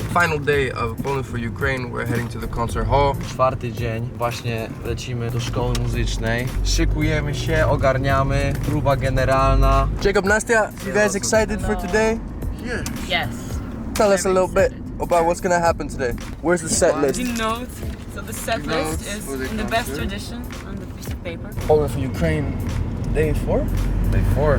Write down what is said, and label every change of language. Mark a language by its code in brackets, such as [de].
[en] Final day of Poland for Ukraine. We're heading to the concert hall. [pl] Czwarty dzień. Właśnie lecimy do szkoły muzycznej. Szykujemy się, ogarniamy. Próba generalna. [en] Jacob, Nastia, you guys excited for today? Yes. Tell us a little bit about what's gonna happen today. Where's the set list? The notes. So the set list is in the best tradition on the piece of paper. Poland for Ukraine, day 4? Day 4.